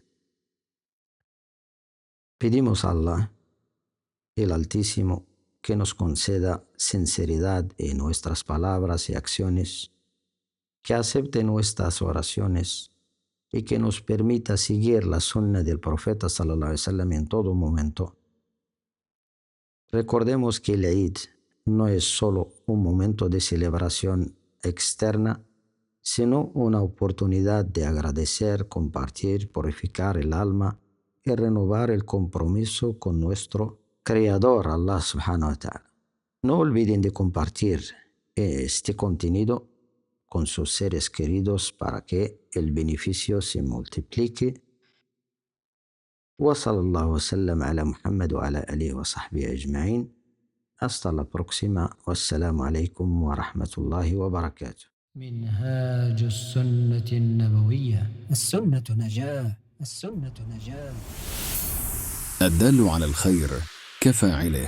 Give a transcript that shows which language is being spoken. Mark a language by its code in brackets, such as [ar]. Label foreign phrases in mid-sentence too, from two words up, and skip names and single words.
[es] Pedimos a Allah, el Altísimo, que nos conceda sinceridad en nuestras palabras y acciones, que acepte nuestras oraciones y que nos permita seguir la sunna del profeta [ar] صلى الله عليه وسلم [es] en todo momento. Recordemos que el Eid no es solo un momento de celebración externa, sino una oportunidad de agradecer, compartir, purificar el alma y renovar el compromiso con nuestro Creador, [ar] الله سبحانه وتعالى. [es] No olviden de compartir este contenido con sus seres queridos para que el beneficio se multiplique. [ar] وصلى الله وسلم على محمد وعلى آله وصحبه أجمعين. [es] Hasta la próxima. [ar] والسلام عليكم ورحمة الله وبركاته. منهاج السنة النبوية. السنة نجاة. السنة نجاة. الدال على الخير كفاعله.